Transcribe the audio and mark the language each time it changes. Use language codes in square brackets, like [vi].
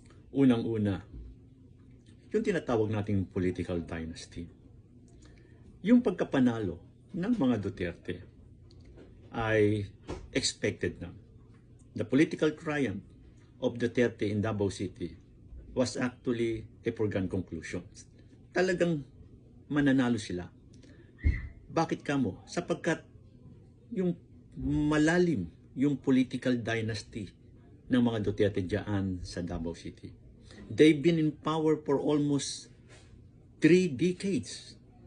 [tl] Unang-una, yung tinatawag nating political dynasty. Yung pagkapanalo ng mga Duterte ay expected na. [en] The political triumph of Duterte in Davao City was actually a foregone conclusion. [tl] Talagang mananalo sila. Bakit kamo? Sapagkat yung malalim yung political dynasty ng mga Duterte diyan sa Davao City. [en] They've been in power for almost 3 decades.